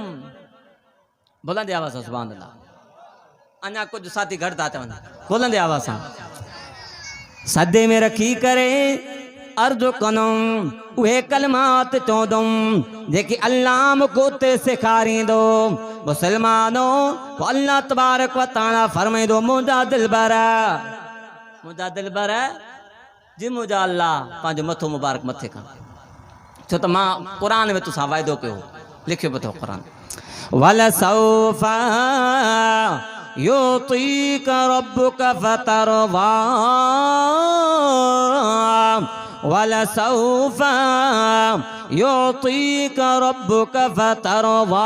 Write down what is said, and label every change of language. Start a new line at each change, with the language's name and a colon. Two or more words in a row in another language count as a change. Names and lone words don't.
Sindhi: बुलंद आवाज़ सां
Arabic: سبحان الله.
Sindhi: अञा कुझु साथी घटि था चवनि, बुलंद आवाज़ सां सदे में रखी करे अर्ज़ु कंदुमि, उहे कलमात चवंदुमि जेके अल्लाह मूंखे उते सेखारींदो। मुसलमानो, अल्लाह
Arabic: تبارك وتعالى
Sindhi: फरमाईंदो, मुंहिंजा दिलबर जी मुंहिंजा अल्लाह पंहिंजो मथो मुबारक मथे खां, छो त मां क़ुरान में तोसां वाइदो कयो, लिखियो पियो अथव क़ुरान,
Arabic: ولسوف يعطيك ربك فترضى, ولسوف يعطيك ربك فترضى.